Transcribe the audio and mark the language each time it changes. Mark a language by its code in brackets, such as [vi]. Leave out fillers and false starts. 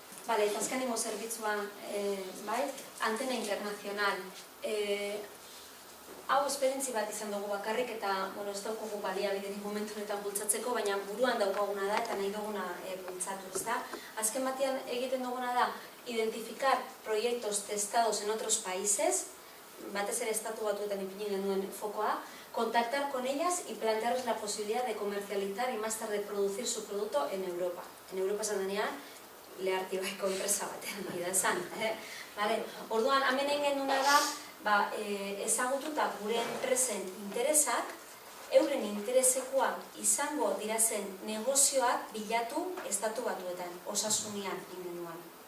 [eu] Eta azkenengo zerbitzuan, Antena Internacional. Hau esperientzi bat izan dugu bakarrik eta ez daukagu baliabiderik momentu honetan bultzatzeko, baina buruan daukaguna da eta nahi duguna bultzatu, ezta? Azken batean egiten duguna da [es] identificar proyectos testados en otros países, [eu] batez ere estatu batuetan ipini genuen fokoa, [es] contactar con ellas y plantearles la posibilidad de comercializar y más tarde producir su producto en Europa. En Europa [eu] esan denean, Lehartibaiko enpresa batean nahi da esan. Orduan, hemen egin genuna da, ezagututa gure enpresen interesak, euren interesekoak izango dirazen negozioak bilatu estatu batuetan, osasunean ingenuan.